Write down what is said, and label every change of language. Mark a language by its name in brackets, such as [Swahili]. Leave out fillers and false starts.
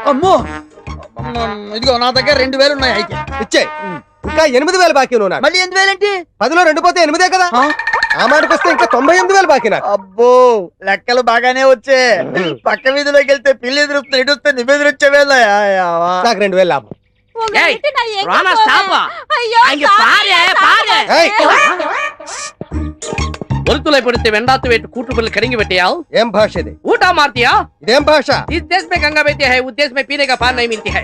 [Telugu] అమ్మో, ఇదిగో నా దగ్గర 2,000 ఉన్నాయి. అయితే ఇచ్చే. ఇంకా 8,000 బాకీ నువ్వు నాకు. మళ్ళీ 8,000 ఏంటి? 10లో 2 పోతే 8 కదా. ఆ మాటకు వస్తే ఇంకా 98,000 బాకీ నాకు. అబ్బో, లెక్కలు బాగానే వచ్చే. పక్క వీధిలోకి వెళ్తే పిల్లి ఎదురుస్తుంది, ఎటు వస్తే నువ్వెదురు వచ్చేవేళ. నాకు 2,000 లాభం. ஒருத்துளை பிடித்து வெண்டாத்து வைத்து கூட்டுக்குள்ள கடிங்கி வெட்டியால் ఏం భాష ఇది? ऊटा मारतिया ఇదేం భాష? [Hindi] इस देश में गंगा बहती है उस देश में पीने का पानी नहीं मिलती है